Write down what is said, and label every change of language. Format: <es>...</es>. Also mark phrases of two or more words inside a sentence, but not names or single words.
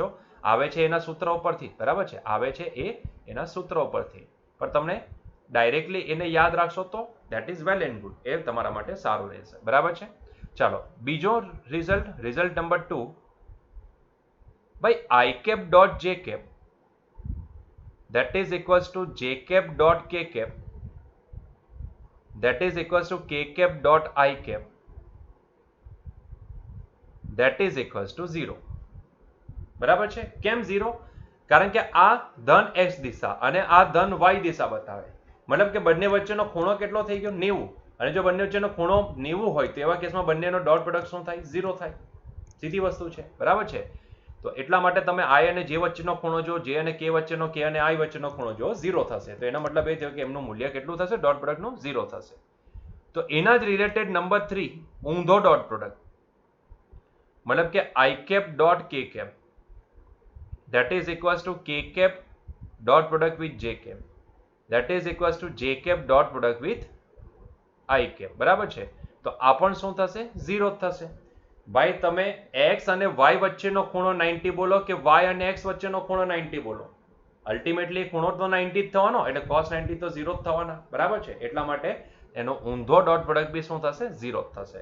<gu>આવે છે એના સૂત્ર ઉપરથી બરાબર છે આવે છે એના સૂત્ર ઉપરથી પણ તમને ડાયરેક્ટલી એને યાદ રાખશો તો</gu> <en>that is well and good</en> <gu>એ તમારા માટે સારું રહેશે બરાબર છે. ચાલો બીજો</gu> <en>result number 2 ભાઈ i cap dot j cap that is equals to j cap dot k cap that is equals to k cap dot i cap that is equals to 0</en> <gu>બરાબર છે. કેમ</gu> <en>0?</en> <gu>કારણ કે આ ધન x દિશા અને આ ધન y દિશા બતાવે મતલબ કે બંને વચ્ચેનો ખૂણો કેટલો થઈ ગયો 90 અને જો બંને વચ્ચેનો ખૂણો 90 હોય તો એવા કેસમાં બંનેનો</gu> <en>dot product</en> <gu>શું થાય 0 થાય સીધી વસ્તુ છે બરાબર છે. તો એટલા માટે તમે i અને j વચ્ચેનો ખૂણો જો j અને k વચ્ચેનો k અને i વચ્ચેનો ખૂણો જો 0 થશે તો એનો મતલબ એ થયો કે એમનું મૂલ્ય કેટલું થશે ડોટ પ્રોડક્ટનું 0 થશે. તો એના જ</gu> <en>related number 3 ઊંધો dot product</en> <gu>મતલબ કે</gu> <en>i cap dot k cap that is equals to k cap dot product with j cap that is equals to j cap dot product with i cap</en> <gu>બરાબર છે. તો આ પણ શું થશે 0 થશે. ભાઈ તમે x અને y વચ્ચેનો ખૂણો 90 બોલો કે y અને x વચ્ચેનો ખૂણો 90 બોલો અલ્ટિમેટલી ખૂણો તો 90 જ થવાનો એટલે cos 90 તો 0 જ થવાના બરાબર છે. એટલા માટે એનો ઊંધો</gu> <en>dot product</en> <gu>બી શું થશે 0 થશે.</gu>